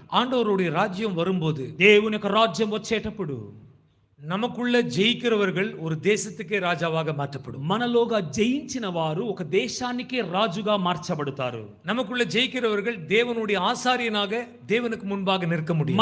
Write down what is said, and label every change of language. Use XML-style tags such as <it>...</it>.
<ta>ஆண்டவருடைய ராஜ்யம் வரும்போது</ta> <te>దేవుని యొక్క రాజ్యం వచ్చేటప్పుడు</te> <ta>நமக்குள்ள ஜெயிக்கிறவர்கள் ஒரு தேசத்துக்கே ராஜாவாக மாற்றப்படும்.</ta> <te>మనలోగా జయించిన వారు ఒక దేశానికే రాజుగా మార్చబడతారు.</te> <ta>நமக்குள்ள ஜெயிக்கிறவர்கள் தேவனுடைய ஆசாரியனாக தேவனுக்கு முன்பாக நிற்க முடியும்.</ta>